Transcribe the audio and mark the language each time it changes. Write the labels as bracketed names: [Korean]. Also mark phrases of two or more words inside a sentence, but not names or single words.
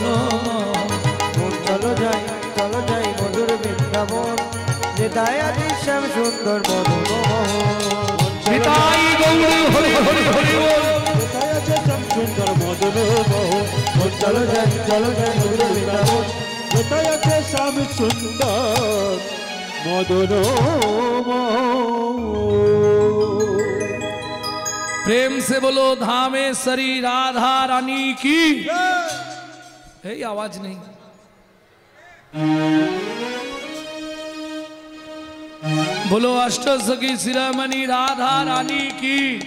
[Bangla] মন চলো যাই মধুর বৃন্দাবন যেতায় আছে শ্যাম সুন্দর মদন নিতাই গৌরী হরি হরি হরি বল কোথায় আছে শ্যাম সুন্দর মদন মোহন চলো যাই মধুর বৃন্দাবন কোথায় আছে শ্যাম সুন্দর মদন [Hindi] प्रेम से बोलो धामेश्वरी राधा रानी की यही आवाज नहीं बोलो अष्ट सखी शिरोमणि राधा रानी की